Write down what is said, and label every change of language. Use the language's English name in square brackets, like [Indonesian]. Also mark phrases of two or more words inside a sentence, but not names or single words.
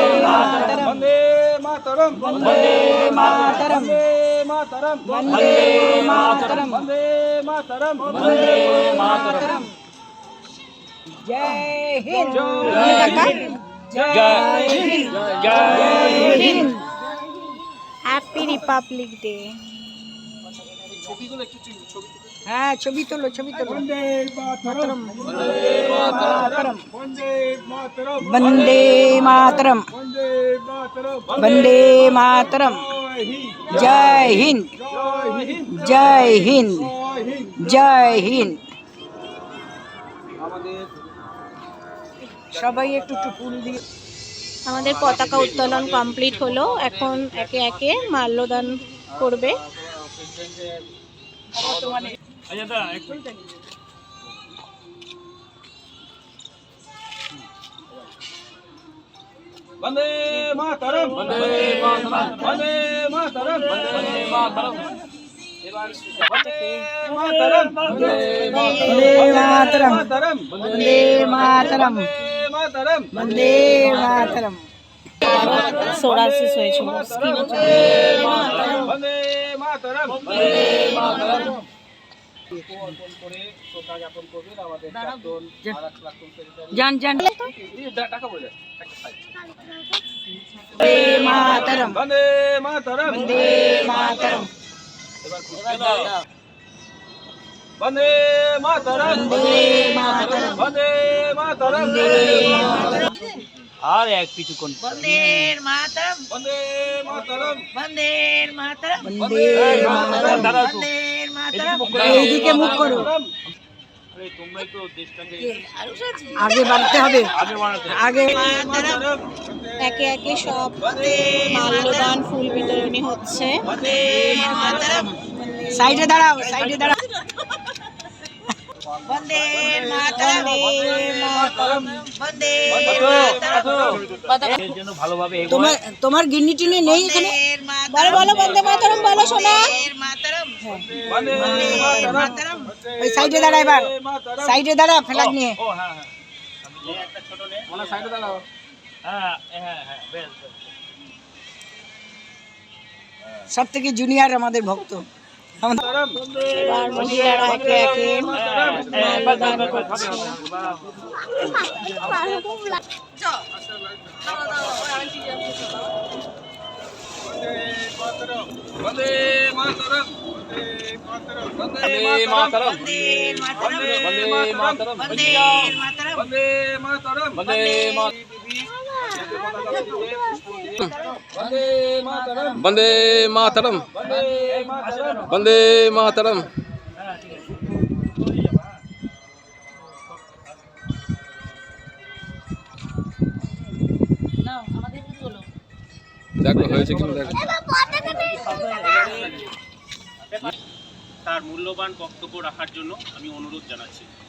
[Hindi] वंदे मातरम वंदे मातरम वंदे मातरम वंदे मातरम वंदे मातरम जय हिंद जय हिंद जय हिंद [English] Happy Republic Day. [Hindi] हाँ छवि तो लो वंदे मातरम वंदे मातरम वंदे मातरम जय हिंद जय हिंद जय हिंद। [Bangla] সবাই একটু ফুল দিয়ে আমাদের পতাকা উত্তোলন কমপ্লিট হলো। এখন একে একে মাল্যদান করবে। [Hindi] वंदे मातरम वंदे मातरम वंदे मातरम वंदे मातरम वंदे मातरम वंदे मातरम वंदे मातरम। [Bangla] সোরাসিস হয়েছিল স্কিনে। [Hindi] वंदे मातरम वंदे मातरम जान जान वंदे मातरम वंदे मातरम वंदे मातरम वंदे मातरम वंदे मातरम वंदे मातरम [Bangla] আর এক কিছুক্ষণ [Hindi] वंदे मातरम वंदे मातरम वंदे मातरम वंदे मातरम वंदे मातरम। [Bangla] এইদিকে মুখ করো, আরে তোমরাই তো দেশটাকে আগে বাড়তে হবে। আগে বাড়াতে আগে [Hindi] मातरम [Bangla] একে একে সব মাল্যদান ফুল বিতরণী হচ্ছে। সাইডে দাঁড়াও, সাইডে দাঁড়াও। বন্দে মাতরম বন্দে মাতরম। এর জন্য ভালোভাবে তোমার তোমার গিন্নি টিনি নেই এখানে? বলো বলো বন্দে মাতরম বলো সোনা। [Hindi] वंदे मातरम [Bangla] ওই সাইডে দাঁড়া, এবার সাইডে দাঁড়া ফ্ল্যাগ নিয়ে। ও হ্যাঁ হ্যাঁ এই একটা ছোট নে ওনা সাইডে দাঁড়াও হ্যাঁ হ্যাঁ হ্যাঁ বেশ বেশ সব থেকে জুনিয়র আমাদের ভক্ত। এবার মহিলারা একে একে মাল্যদান করছে। [Hindi] वंदे मातरम वंदे मातरम वंदे मातरम वंदे मातरम वंदे मातरम वंदे मातरम वंदे मातरम वंदे मातरम [Bangla] দেখো হয়েছে কিনা দেখো। তার মূল্যবান বক্তব্য রাখার জন্য আমি অনুরোধ জানাচ্ছি।